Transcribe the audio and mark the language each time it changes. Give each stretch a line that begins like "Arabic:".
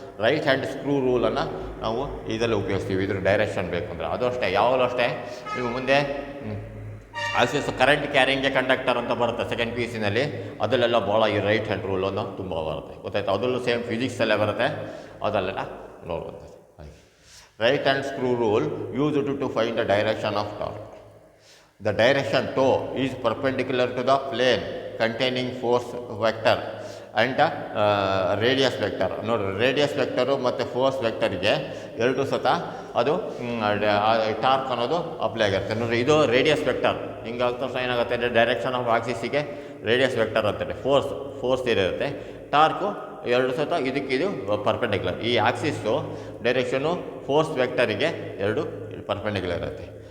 Kannada: Right hand screw ರೂಲನ್ನು ನಾವು ಇದರಲ್ಲಿ ಉಪಯೋಗಿಸ್ತೀವಿ, ಇದ್ರ ಡೈರೆಕ್ಷನ್ ಬೇಕಂದ್ರೆ. ಅದು ಅಷ್ಟೇ, ಯಾವಾಗಲೂ ಅಷ್ಟೇ. ನೀವು ಮುಂದೆ ಆಕ್ಸಿಸ್ ಕರೆಂಟ್ ಕ್ಯಾರಿಂಗ್ಗೆ ಕಂಡಕ್ಟರ್ ಅಂತ ಬರುತ್ತೆ ಸೆಕೆಂಡ್ PUC ನಲ್ಲಿ, ಅದರಲ್ಲೆಲ್ಲ ಭಾಳ ಈ ರೈಟ್ ಹ್ಯಾಂಡ್ ರೂಲನ್ನು ತುಂಬ ಬರುತ್ತೆ. ಗೊತ್ತಾಯ್ತು? ಅದರಲ್ಲೂ ಸೇಮ್ ಫಿಸಿಕ್ಸಲ್ಲೇ ಬರುತ್ತೆ, ಅದಲ್ಲೆಲ್ಲ ನೋಡುವಂಥದ್ದು.
English: Right hand screw rule used to find the direction of torque. The direction toe is perpendicular to the plane containing force vector and radius vector.
Kannada: ನೋಡಿ, ರೇಡಿಯಸ್ ವೆಕ್ಟರು ಮತ್ತು ಫೋರ್ಸ್ ವೆಕ್ಟರಿಗೆ ಎರಡು ಸತ ಅದು ಟಾರ್ಕ್ ಅನ್ನೋದು ಅಪ್ಲೈ ಆಗಿರುತ್ತೆ. ನೋಡಿ, ಇದು ರೇಡಿಯಸ್ ವೆಕ್ಟರ್. ಹಿಂಗಾದ ತಕ್ಷಣ ಏನಾಗುತ್ತೆ ಅಂದರೆ ಡೈರೆಕ್ಷನ್ ಆಫ್ ಆಕ್ಸಿಸ್ಸಿಗೆ ರೇಡಿಯಸ್ ವೆಕ್ಟರ್ ಅಂತಾರೆ. ಫೋರ್ಸ್ ಇರುತ್ತೆ. ಟಾರ್ಕು ಎರಡು ಸತ ಇದಕ್ಕಿದು ಪರ್ಪೆಂಡಿಕ್ಯುಲರ್. ಈ ಆಕ್ಸಿಸ್ಸು ಡೈರೆಕ್ಷನು ಫೋರ್ಸ್ ವೆಕ್ಟರಿಗೆ ಎರಡು ಪರ್ಪೆಂಡಿಕ್ಯುಲರ್ ಇರುತ್ತೆ.